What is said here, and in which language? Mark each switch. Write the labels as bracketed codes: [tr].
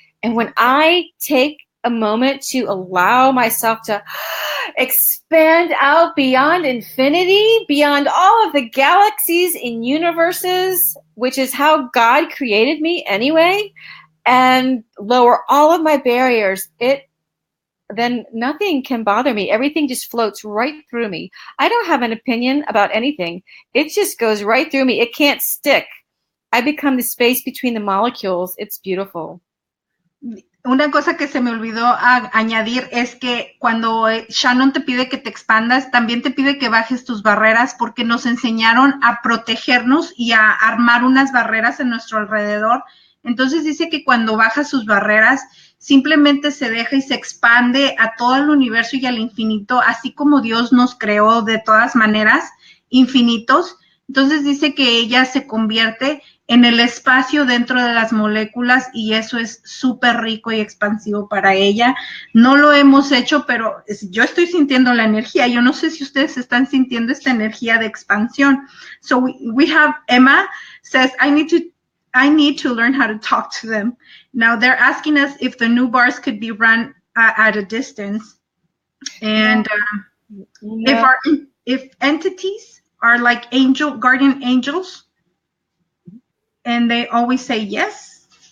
[en] And when I take a moment to allow myself to expand out beyond infinity, beyond all of the galaxies and universes, which is how God created me anyway, and lower all of my barriers, then nothing can bother me. Everything just floats right through me. I don't have an opinion about anything. It just goes right through me. It can't stick. I become the space between the molecules. It's beautiful. [es] Una cosa que se me olvidó añadir es que cuando Shannon te pide que te expandas, también te pide que bajes tus barreras, porque nos enseñaron a protegernos y a armar unas barreras en nuestro alrededor. Entonces dice que cuando baja sus barreras, simplemente se deja y se expande a todo el universo y al infinito, así como Dios nos creó de todas maneras, infinitos. Entonces dice que ella se convierte en el espacio dentro de las moléculas y eso es súper rico y expansivo para ella. No lo hemos hecho, pero yo estoy sintiendo la energía. Yo no sé si ustedes están sintiendo esta energía de expansión. [en] So we have Emma says, I need to learn how to talk to them. Now they're asking us if the new bars could be run at a distance. And if entities are like guardian angels, and they always say yes.